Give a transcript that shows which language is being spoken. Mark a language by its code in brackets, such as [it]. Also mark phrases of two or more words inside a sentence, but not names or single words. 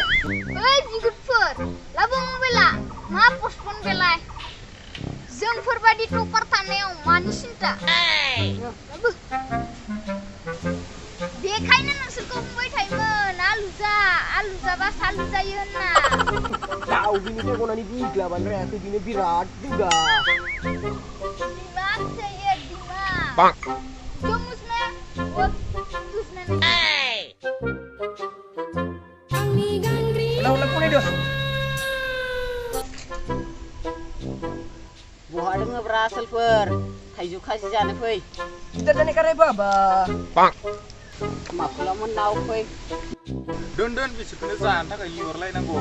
[brx] ओइ बिगुरफोर लाबो मबाइला मा postpone बेलाय जोंफोरबादि टपार थानायाव मानि सिन्था लाबो बेखायनो नोंसोरखौ बुंबाय थायोमोन आलु जाबा सालु जायो होनना दाउ बिनिफ्राय गनानै बिग्लाबानो रायाखै बिनो बिराद दुगा [hi] दिमाग चाहिए दिमाग जो मुझमें वो तुझमें नहीं [brx] ulang फरायदो बहा दोङो ब्रा आसोलफोर थाइजौ खाजि जानो फै kita जाने काराय बाबा माफुला मोननाव फै दोन बिसोरखौनो जानो थाखाय लिंहरलायनांगौ